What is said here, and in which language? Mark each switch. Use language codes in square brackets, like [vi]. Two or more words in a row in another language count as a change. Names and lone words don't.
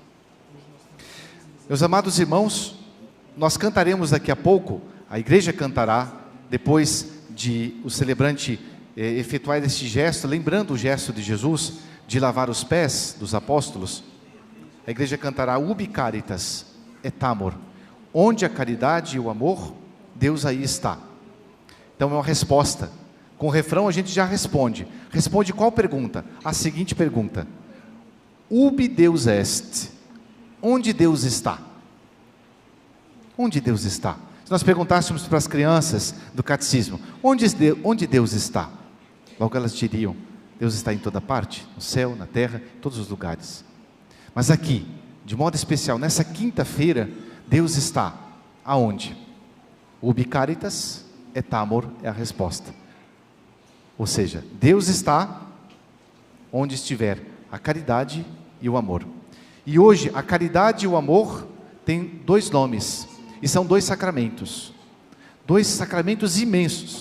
[pt] Meus amados irmãos, nós cantaremos daqui a pouco, a igreja cantará, depois de o celebrante efetuar esse gesto, lembrando o gesto de Jesus, de lavar os pés dos apóstolos, a igreja cantará [la] Ubi caritas et amor. [pt] Onde a caridade e o amor, Deus aí está. Então é uma resposta. Com o refrão a gente já responde. Responde qual pergunta? A seguinte pergunta: [la] Ubi Deus est? [pt] Onde Deus está? Onde Deus está? Se nós perguntássemos para as crianças do catecismo, onde Deus está? Logo elas diriam, Deus está em toda parte, no céu, na terra, em todos os lugares. Mas aqui, de modo especial, nessa quinta-feira, Deus está aonde? [la] Ubi caritas et amor [pt] é a resposta. Ou seja, Deus está onde estiver a caridade e o amor. E hoje, a caridade e o amor têm dois nomes, e são dois sacramentos imensos.